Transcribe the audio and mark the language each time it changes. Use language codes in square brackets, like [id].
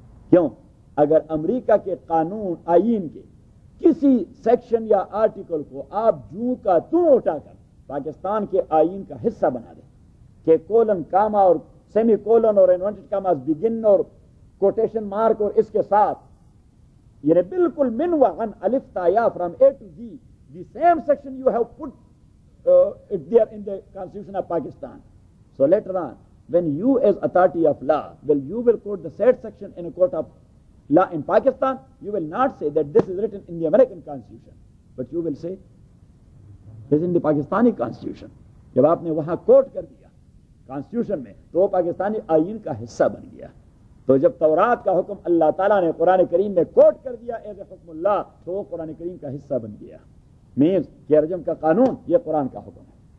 [ur] کیوں؟ اگر امریکہ کے قانون آئین کے کسی سیکشن یا آرٹیکل کو آپ جوں کا توں اٹھا کر پاکستان کے آئین کا حصہ بنا دیں کہ کولن کاما اور سیمی کولن اور انورٹڈ کاماز بگن اور کوٹیشن مارک اور اس کے ساتھ، یعنی بالکل من و عن الف تا یا [en] From A to Z the same section you have put it there in the constitution of Pakistan. So later on, when you as authority of law you will quote the said section in a court of law in Pakistan, you will not say that this is written in the American constitution, but you will say this is in the Pakistani constitution. [ur] جب آپ نے وہاں کوٹ کر دیا constitution میں تو وہ پاکستانی آئین کا حصہ بن گیا. تو جب تورات کا حکم اللہ تعالیٰ نے قرآن کریم میں کوٹ کر دیا ایز حکم اللہ تو وہ قرآن کریم کا حصہ بن گیا. مینز کہ رجم کا قانون یہ قرآن کا حکم ہے.